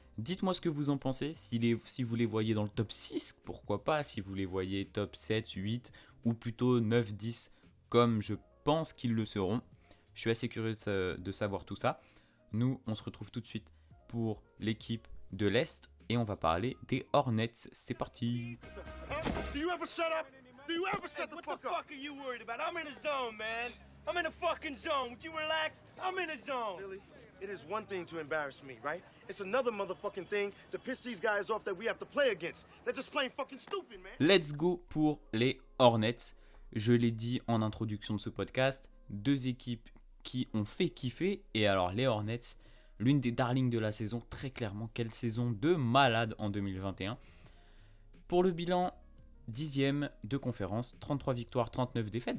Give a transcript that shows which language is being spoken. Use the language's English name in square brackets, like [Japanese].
[French] Dites-moi ce que vous en pensez, si vous les voyez dans le top 6, pourquoi pas, si vous les voyez top 7, 8, ou plutôt 9, 10, comme je pense qu'ils le seront. Je suis assez curieux de savoir tout ça. Nous, on se retrouve tout de suite pour l'équipe de l'Est, et on va parler des Hornets. C'est parti. [English] Do you ever shut up? Do you ever shut the fuck up? What the fuck are you worried about? I'm in a zone, man. I'm in a fucking zone. Would you relax? I'm in a zone. Really? It is one thing to embarrass me, right? It's another motherfucking thing to piss these guys off that we have to play against. They're just plain fucking stupid, man. Let's go [French] pour les Hornets. Je l'ai dit en introduction de ce podcast, deux équipes qui ont fait kiffer. Et alors les Hornets, l'une des darlings de la saison, très clairement. Quelle saison de malade en 2021. Pour le bilan, 10e de conférence, 33 victoires, 39 défaites.